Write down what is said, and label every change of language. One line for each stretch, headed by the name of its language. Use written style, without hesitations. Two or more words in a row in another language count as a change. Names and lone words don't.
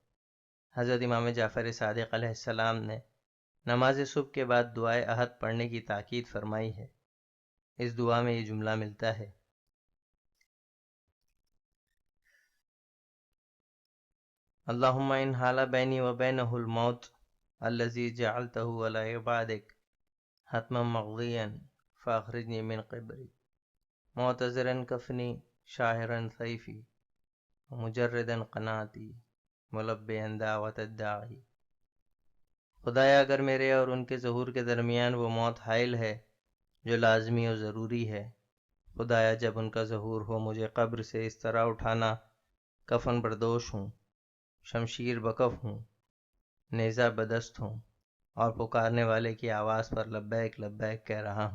Urdu: حضرت امام جعفر صادق علیہ السلام نے نماز صبح کے بعد دعائے عہد پڑھنے کی تاکید فرمائی ہے۔ اس دعا میں یہ جملہ ملتا ہے،
Arabic: اللہم ان حال بینی و بینہ الموت الذی جعلتہ علی عبادک حتما مقضیا فاخرجنی من قبری معتذرا کفنی شاہرا سیفی مجردا قناتی ملبیا دعوت الداعی۔
Urdu: خدایا اگر میرے اور ان کے ظہور کے درمیان وہ موت حائل ہے جو لازمی و ضروری ہے، خدایا جب ان کا ظہور ہو مجھے قبر سے اس طرح اٹھانا، کفن بردوش ہوں، شمشیر بکف ہوں، نیزہ بدست ہوں، اور پکارنے والے کی آواز پر لبیک لبیک کہہ رہا ہوں۔